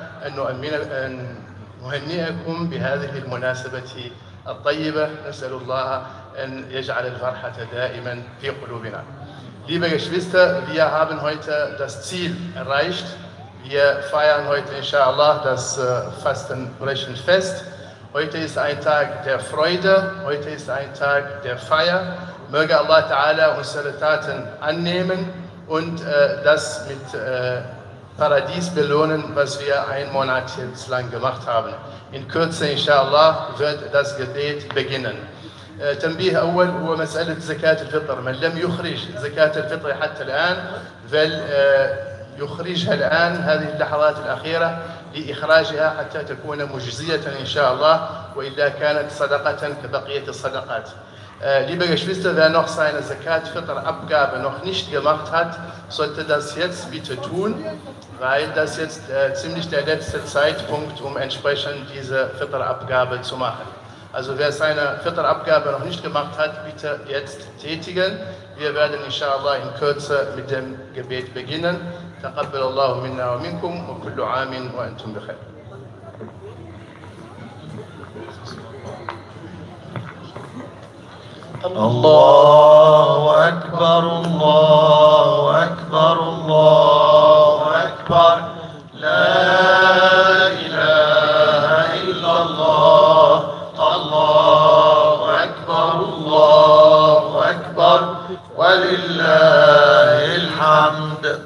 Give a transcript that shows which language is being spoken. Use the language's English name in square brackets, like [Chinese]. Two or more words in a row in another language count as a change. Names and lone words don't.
[Arabic] أن نهنئكم بهذه المناسبة الطيبة. نسأل الله أن يجعل الفرحة دائما في قلوبنا. [German] Liebe Geschwister, wir haben heute das Ziel erreicht. Wir feiern heute inshallah das Fastenbrechenfest. Heute ist ein Tag der Freude, heute ist ein Tag der Feier. Möge Allah Ta'ala unsere Taten annehmen und das mit Paradies belohnen, was wir einen Monat jetzt lang gemacht haben. In Kürze inshallah wird das Gebet beginnen. [Arabic] تنبيه أول هو مسألة زكاة الفطر. من لم يخرج زكاة الفطر حتى الآن فليخرجها الآن، هذه اللحظات الأخيرة لإخراجها حتى تكون مجزية إن شاء الله، وإلا كانت صدقة كبقية الصدقات. [German] Liebe Geschwister, wer noch seine Zakat-Fitr-Abgabe noch nicht gemacht hat, sollte das jetzt bitte tun, weil das jetzt ziemlich der letzte Zeitpunkt, um entsprechend diese Fitr-Abgabe zu machen. Also wer seine Fitr-Abgabe noch nicht gemacht hat, bitte jetzt tätigen. Wir werden inshallah in Kürze mit dem Gebet beginnen. [Arabic] تقبل الله منا ومنكم وكل عام وأنتم بخير. الله أكبر الله أكبر الله أكبر لا إله إلا الله الله أكبر الله أكبر ولله الحمد.